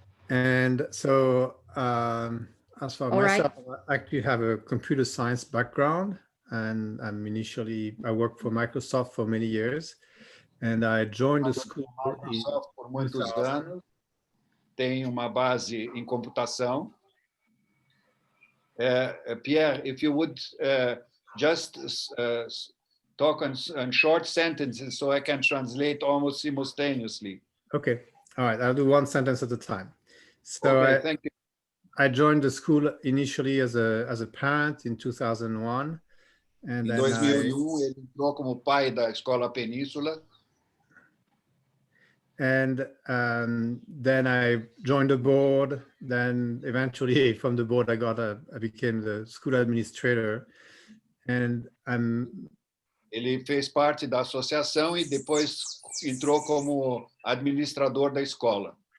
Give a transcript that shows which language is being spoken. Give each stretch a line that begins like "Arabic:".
English: And so as for myself, I actually have a computer science background, and I worked for Microsoft for many years, and I joined the school
Portuguese: Microsoft por muitos anos, tem uma base em computação.
English: Pierre, if you would just talk in short sentences so I can translate almost simultaneously. Okay, all right, I'll do one sentence at a time. So okay, thank you. I joined the school initially as a parent in 2001. And
Portuguese: em 2001, ele entrou como pai da escola Peninsula.
English: And then I joined the board. Then eventually from the board, I became the school administrator. And
Portuguese: ele fez parte da associação e depois entrou como administrador da escola.